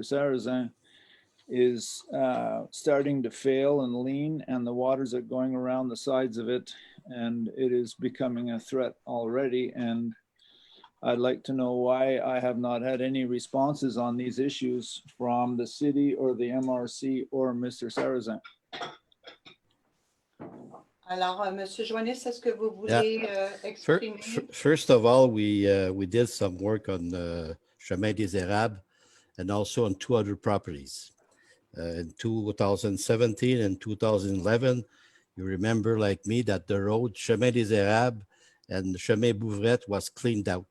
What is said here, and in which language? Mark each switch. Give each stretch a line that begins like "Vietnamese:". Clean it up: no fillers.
English: Sarrazin is starting to fail and lean, and the waters are going around the sides of it, and it is becoming a threat already. And I'd like to know why I have not had any responses on these issues from the city or the MRC or Mr. Sarrazin.
French: Alors, Monsieur Joannis, est-ce que vous voulez exprimer?
English: First of all, we did some work on Chemin des Érables and also on 2 other properties. In 2017 and 2011, you remember like me that the road Chemin des Érables and Chemin Bouvrette was cleaned out.